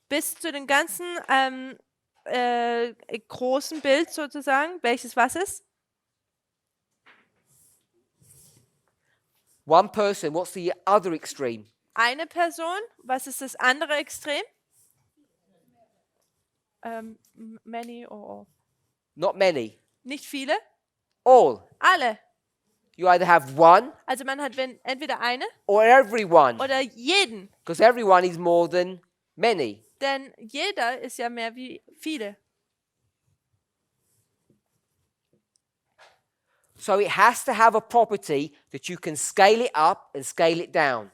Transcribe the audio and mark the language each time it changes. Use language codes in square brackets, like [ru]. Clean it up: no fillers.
[de] Bis zu dem ganzen großen Bild sozusagen, welches was ist? [en] One person, what's the other extreme? [de] Eine Person, was ist das andere Extrem? [en] Many or all. Not many. [de] Nicht viele, [en] All. [de] alle. [en] You either have one [de] Also man hat entweder eine [en] or everyone, [de] oder jeden. [en] because everyone is more than many. [de] Denn jeder ist ja mehr wie viele. [en] So it has to have a property that you can scale it up and scale it down.